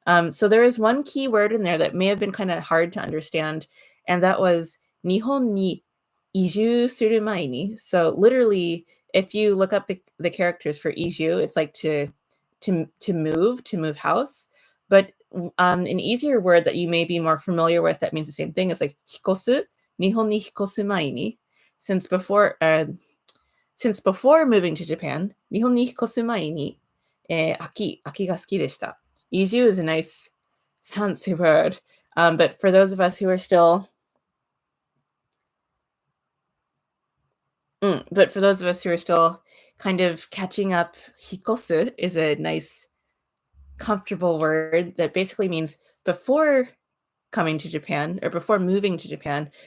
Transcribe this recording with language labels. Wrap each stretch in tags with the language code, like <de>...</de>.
<en>So there is one key word in there that may have been kind of hard to understand, and that was</en> <ja>Nihon ni iju suru mai ni.</ja> <en>So literally, if you look up the characters for iju, it's like to move house. But an easier word that you may be more familiar with that means the same thing is like hikosu,</en> <ja>Nihon ni hikosu mai ni.</ja> <en>Since before moving to Japan,</en> <ja>日本に引っ越す前に、秋が好きでした。</ja> <en>Iju is a nice fancy word, but for those of us who are still kind of catching up, hikosu is a nice, comfortable word that basically means before coming to Japan or before moving to Japan.</en>